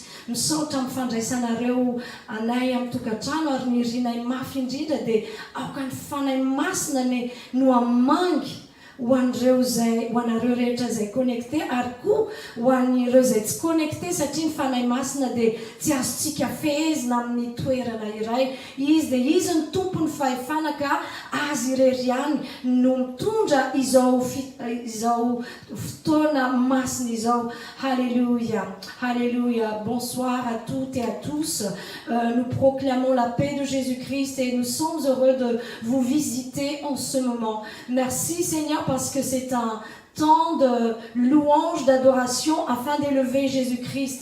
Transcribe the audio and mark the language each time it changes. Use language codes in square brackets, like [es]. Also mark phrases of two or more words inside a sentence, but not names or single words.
[mg] Misaotra amin'ny fandraisanareo anay amin'ny tokantrano ary ny rinay mafy indrindra dia aoka ny Fanahy Masina no hamangy ho anareo rehetra izay connecté ary koa ho an'ireo izay tsy connecté satria ny Fanahy Masina dia tsy azontsika fehezina amin'ny toerana iray. Izy dia izy ny tompony fahefana ka azy irery ihany no mitondra izao fotoana masina izao. Alléluia. Alléluia. [fr] Bonsoir à toutes et à tous. Nous proclamons la paix de Jésus-Christ et nous sommes heureux de vous visiter en ce moment. Merci Seigneur parce que c'est un temps de louange, d'adoration afin d'élever Jésus-Christ.